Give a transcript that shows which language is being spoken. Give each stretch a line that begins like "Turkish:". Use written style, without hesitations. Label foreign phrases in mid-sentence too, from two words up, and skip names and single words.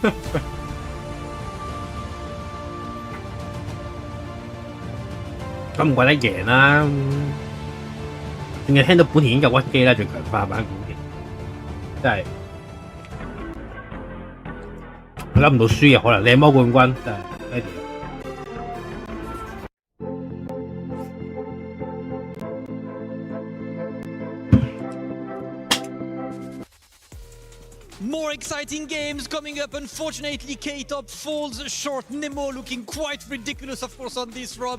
Cantonese: 咁唔怪得贏啦，淨係聽到本田已經夠屈機啦，仲強化版本田，真係我諗唔到輸嘅可能，靚魔冠軍真係犀利。
English: More exciting games coming up. Unfortunately, K-Top falls short. Nemo looking quite ridiculous, of course, on this run.